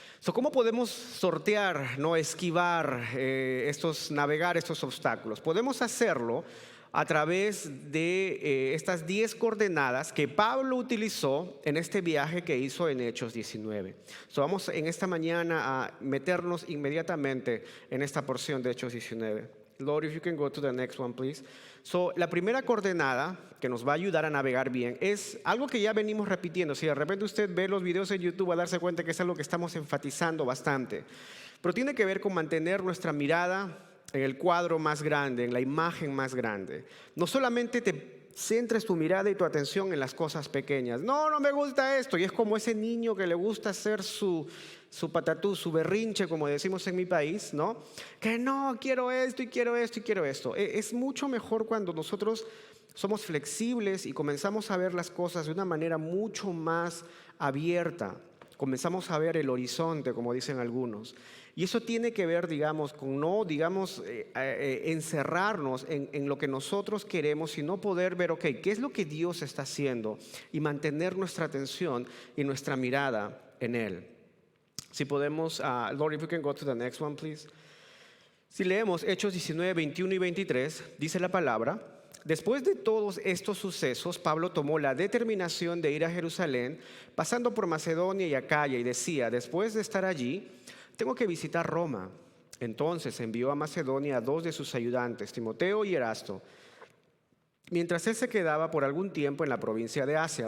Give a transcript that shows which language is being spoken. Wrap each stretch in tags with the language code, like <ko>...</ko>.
<es>¿Cómo podemos sortear, no esquivar, navegar estos obstáculos? Podemos hacerlo a través de estas 10 coordenadas que Pablo utilizó en este viaje que hizo en Hechos 19. Vamos en esta mañana a meternos inmediatamente en esta porción de Hechos 19.</es> <en>Lord, if you can go to the next one, please.</en> <es>La primera coordenada que nos va a ayudar a navegar bien es algo que ya venimos repitiendo. Si de repente usted ve los videos en YouTube, va a darse cuenta que es algo que estamos enfatizando bastante. Pero tiene que ver con mantener nuestra mirada en el cuadro más grande, en la imagen más grande. No solamente te centres tu mirada y tu atención en las cosas pequeñas. No me gusta esto. Y es como ese niño que le gusta hacer su patatú, su berrinche, como decimos en mi país, ¿no? Que no, quiero esto y quiero esto y quiero esto. Es mucho mejor cuando nosotros somos flexibles y comenzamos a ver las cosas de una manera mucho más abierta. Comenzamos a ver el horizonte, como dicen algunos. Y eso tiene que ver, digamos, con no, encerrarnos en lo que nosotros queremos, sino poder ver, ok, ¿qué es lo que Dios está haciendo? Y mantener nuestra atención y nuestra mirada en Él. Si podemos,</es> <en>Lord, if you can go to the next one, please.</en> <es>Si leemos Hechos 19, 21 y 23, dice la palabra: después de todos estos sucesos, Pablo tomó la determinación de ir a Jerusalén, pasando por Macedonia y Acaya, y decía: después de estar allí, tengo que visitar Roma. Entonces envió a Macedonia a 2 de sus ayudantes, Timoteo y Erasto, mientras él se quedaba por algún tiempo en la provincia de Asia.</es>